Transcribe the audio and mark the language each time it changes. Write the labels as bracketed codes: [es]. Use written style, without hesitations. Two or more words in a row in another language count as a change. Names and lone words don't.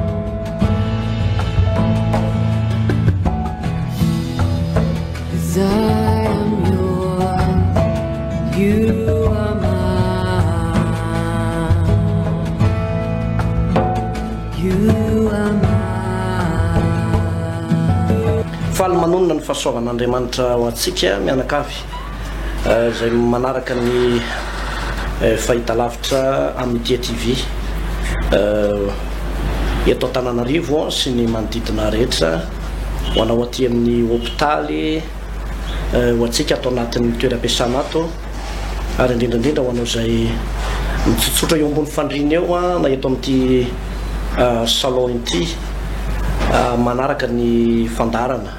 [en] 'Cause I am yours and you are mine. You are mine. [mg] Faly manonona ny fahasoavan'Andriamanitra ho antsika mianakavy zay manaraka ny fahitalavitra amin'ny TV eto Antananarivo sy ny manodidina rehetra ho anao aty amin'ny hôpitaly ho antsika atao anatin'ny toeram-piasana ato ary indrindrandrindra ho anao zay mitsotsotra eo ambony fandriana eo na eto amin'ity salon ity manaraka ny fandarana.